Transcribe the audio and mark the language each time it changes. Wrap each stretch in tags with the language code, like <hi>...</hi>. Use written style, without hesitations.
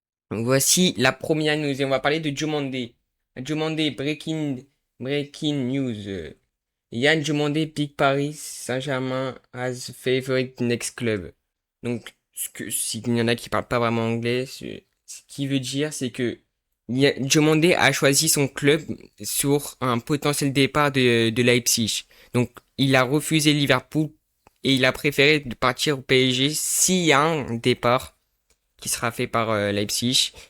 <fr>Donc voici la première news et on va parler de Diomandé. Diomandé, breaking news.</fr> <en>Yann Diomandé pick Paris Saint-Germain as favorite next club.</en> <fr>Donc, s'il y en a qui parlent pas vraiment anglais, ce qui veut dire, c'est que Diomandé a choisi son club sur un potentiel départ de Leipzig. Donc, il a refusé Liverpool et il a préféré de partir au PSG s'il y a un départ qui sera fait par Leipzig.</fr>